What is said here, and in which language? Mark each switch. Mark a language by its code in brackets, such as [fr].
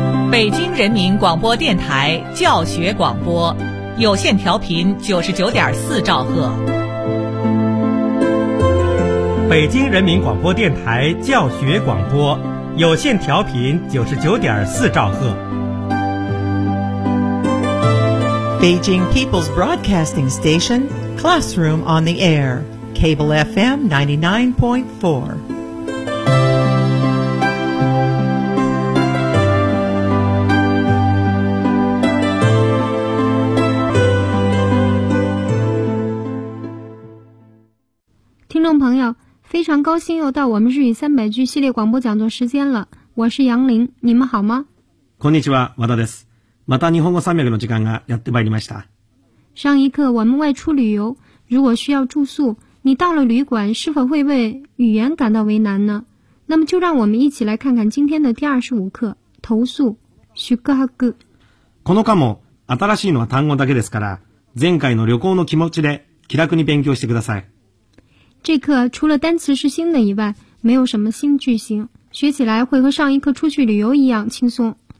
[zh] 北京人民广播电台教学广播有线调频九十九点四兆赫。北京人民广播电台教学广播有线调频九十九点四兆赫。 [en] Beijing People's Broadcasting Station, Classroom on the Air, Cable FM 99.4. [zh] 非常高兴又到我们日语三百句系列广播讲座时间了。我是杨林，你们好吗？ [ja] こんにちは、和田です。また日本語三百の時間がやってまいりました。 [zh] 上一课我们外出旅游，如果需要住宿，你到了旅馆是否会为语言感到为难呢？那么就让我们一起来看看今天的第二十五课投诉。 [ja] 宿泊。この科も新しいのは単語だけですから、前回の旅行の気持ちで気楽に勉強してください。 [zh] 这课除了单词是新的以外，没有什么新句型，学起来会和上一课出去旅游一样轻松。